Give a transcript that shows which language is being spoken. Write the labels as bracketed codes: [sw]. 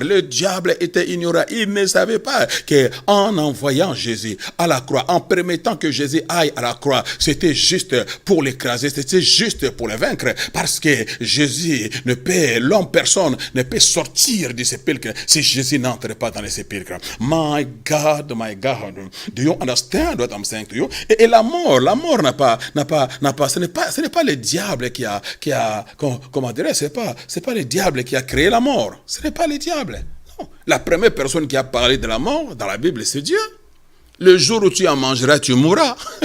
[fr] Le diable était ignorant. Il ne savait pas qu'en envoyant Jésus à la croix, en permettant que Jésus aille à la croix, c'était juste pour l'écraser, c'était juste pour le vaincre. Parce que Jésus personne ne peut sortir du sépulcre si Jésus n'entre pas dans le sépulcre. [en] My God, do you understand what I'm saying to you? [fr] Et la mort ce n'est pas le diable qui a comment dirais, c'est pas le diable qui a créé la mort. Ce n'est pas le diable. Non. La première personne qui a parlé de la mort dans la Bible, c'est Dieu. Le jour où tu en mangeras, tu mourras.